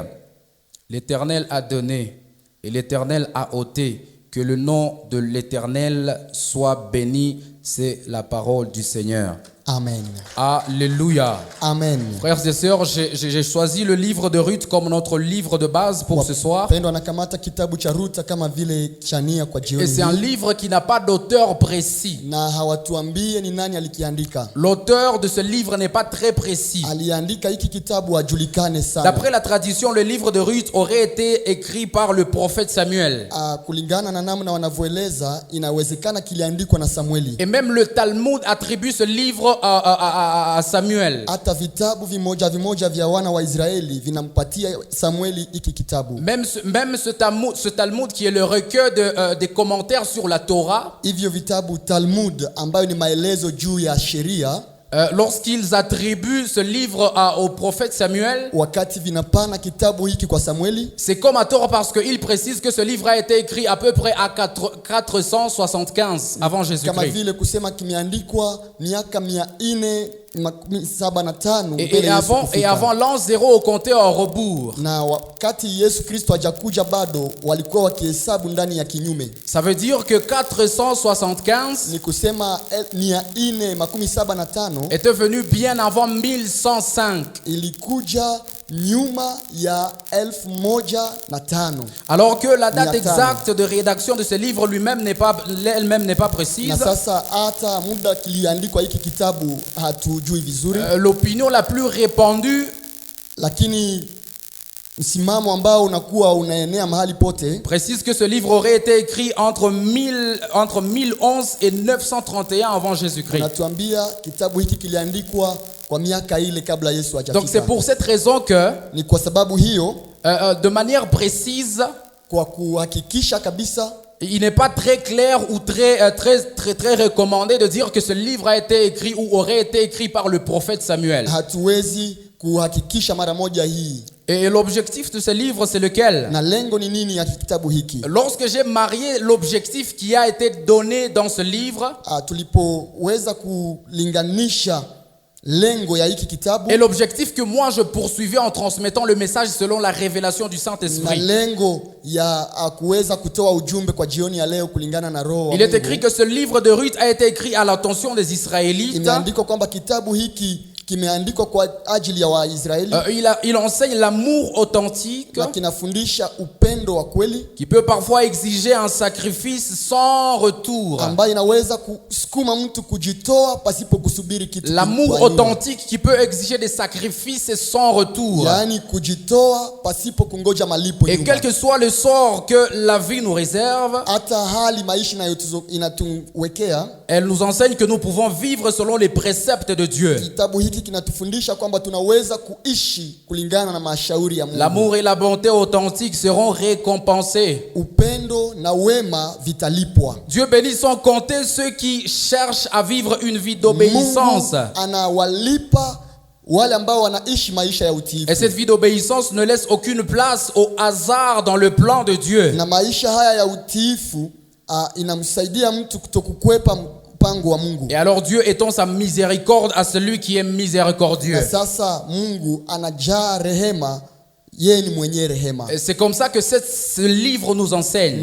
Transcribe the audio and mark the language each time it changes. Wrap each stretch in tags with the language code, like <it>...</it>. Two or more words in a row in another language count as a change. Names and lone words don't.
<fr>L'Éternel a donné et l'Éternel a ôté. Que le nom de l'Éternel soit béni. C'est la parole du Seigneur. Amen. Alléluia. Amen. Frères et sœurs, j'ai choisi le livre de Ruth comme notre livre de base pour ce soir.</fr> <sw>Wapendwa, nakamata kitabu cha Ruth kama vile chania kwa jioni.</sw> <fr>Et c'est un livre qui n'a pas d'auteur précis.</fr> <sw>Na hawatuambie ni nani alikiandika.</sw> <fr>L'auteur de ce livre n'est pas très précis.</fr> <sw>Aliandika hiki kitabu ajulikane sana.</sw> <fr>D'après la tradition, le livre de Ruth aurait été écrit par le prophète Samuel.</fr> <sw>Kulingana na namna wanavyoeleza, inawezekana kiliandikwa na Samueli.</sw> <fr>Et même le Talmud attribue ce livre à Samuel.</fr> <sw>Hata vitabu vimoja vya wana wa Israeli vinampatia Samueli hiki kitabu.</sw> <fr>Même ce Talmud qui est le recueil des commentaires sur la Torah.</fr> <sw>Hivyo vitabu Talmud ambayo ni maelezo juu ya sheria.</sw> <fr>Lorsqu'ils attribuent ce livre au prophète Samuel,</fr> <sw>wakati vinapana kitabu hiki kwa Samueli,</sw> <fr>c'est comme à tort, parce qu'il précise que ce livre a été écrit à peu près à 475 avant Jésus-Christ.</fr> <sw>Kama vile kusema kimeandikwa miaka 475</sw> <fr>et avant l'an 0 au compté en rebours.</fr> <sw>Na wakati Yesu Kristo hajakuja bado walikuwa wakihesabu ndani ya kinyume.</sw> <fr>Ça veut dire que 475</fr> <sw>ni kusema 475</sw> <fr>était venu bien avant 1105.</fr> <sw>Ilikuja nyuma ya 1005.</sw> <fr>Alors que la date exacte de rédaction de ce livre elle-même n'est pas précise.</fr> <sw>Na sasa hata muda kiliandikwa hiki kitabu hatujui vizuri.</sw> <fr>L'opinion la plus répandue,</fr> <sw>lakini msimamo ambao unakuwa unaenea mahali pote,</sw> <fr>précise que ce livre aurait été écrit entre 1011 et 931 avant Jésus-Christ.</fr> <sw>Natuambia kitabu hiki kiliandikwa kwa miaka ile kabla Yesu hajafika.</sw> <fr>Donc c'est pour cette raison que</fr> <sw>Ni kwa sababu hiyo</sw> <fr>de manière précise,</fr> <sw>kwa kuhakikisha kabisa</sw> <fr>il n'est pas très clair ou très recommandé de dire que ce livre a été écrit ou aurait été écrit par le prophète Samuel.</fr> <sw>hatuwezi kuhakikisha mara moja hii.</sw> <fr>Et l'objectif de ce livre, c'est lequel?</fr> <sw>Na lengo ni nini ya kitabu hiki?</sw> <fr>Lorsque j'ai marié l'objectif qui a été donné dans ce livre</fr> <sw>Tulipoweza kulinganisha lengo ya hiki kitabu</sw> <fr>et l'objectif que moi je poursuivais en transmettant le message selon la révélation du</fr> <sw>na</sw> <fr>Saint-Esprit,</fr> <sw>lengo ya kuweza kutoa ujumbe kwa jioni ya leo kulingana na roho wa</sw> <fr>il est</fr> <sw>Mungu.</sw> <fr>écrit que ce livre de Ruth a été écrit à l'attention des Israélites.</fr> <sw>Imeandikwa kwamba kitabu hiki kimeandikwa kwa ajili ya Waisraeli</sw> <fr>Il enseigne l'amour authentique</fr> <sw>na kinafundisha upendo wa kweli</sw> <fr>qui peut parfois exiger un sacrifice sans retour.</fr> <sw>ambayo inaweza kusukuma mtu kujitoa pasipo kusubiri kitu.</sw> <fr>L'amour authentique qui peut exiger des sacrifices sans retour.</fr> <sw>Yaani kujitoa pasipo kungoja malipo</sw> <fr>Et</fr> <sw>nyuma.</sw> <fr>quel que soit le sort que la vie nous réserve,</fr> <sw>Hata hali maisha inatuwekea,</sw> <fr>elle nous enseigne que nous pouvons vivre selon les préceptes de Dieu.</fr> <sw>kitabu hiki kinatufundisha kwamba tunaweza kuishi kulingana na mashauri ya Mungu.</sw> <fr>L'amour et la bonté authentique seront récompensés.</fr> <sw>Upendo na wema vitalipwa.</sw> <fr>Dieu bénit sans compter ceux qui cherchent à vivre une vie d'obéissance.</fr> <sw>Mungu anawalipa wale ambao wanaishi maisha ya utiifu.</sw> <fr>Et cette vie d'obéissance ne laisse aucune place au hasard dans le plan de Dieu.</fr> <sw>Na maisha haya ya utiifu inamsaidia mtu kutokukwepa mpango wa Mungu.</sw> <fr>Et alors Dieu étend sa miséricorde à celui qui est miséricordieux.</fr> <sw>Na sasa Mungu anajaa rehema, yeye ni mwenye rehema.</sw> <fr>Et c'est comme ça que ce livre nous enseigne.</fr>